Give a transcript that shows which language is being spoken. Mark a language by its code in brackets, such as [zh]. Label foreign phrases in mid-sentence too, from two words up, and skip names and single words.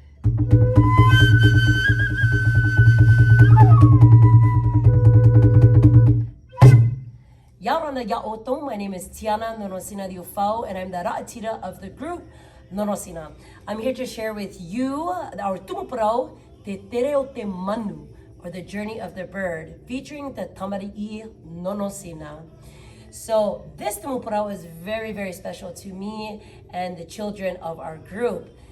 [ty] Yaurana Ya'oto, [en] my name is Tiana Nonosina Diufao, and I'm the Ra'atira of the group Nonosina. I'm here to share with you our Tumupurau, Te Tere o Te Manu, or the Journey of the Bird, featuring the Tamari'i Nonosina. So this Tumupurau is very, very special to me and the children of our group.